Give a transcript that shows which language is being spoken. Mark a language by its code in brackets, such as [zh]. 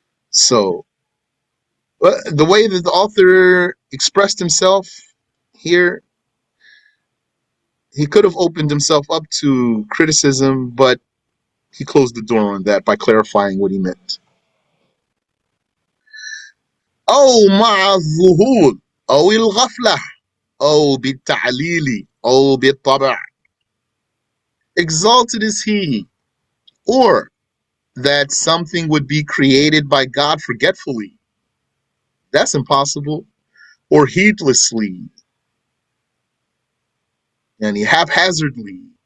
[en] So the way that the author expressed himself here, he could have opened himself up to criticism, but he closed the door on that by clarifying what he meant. [ar] أو مع الظهور أو الغفلة أو بالتعليل أو بالطبع. [en] Exalted is he, or that something would be created by God forgetfully. That's impossible. Or heedlessly, and haphazardly.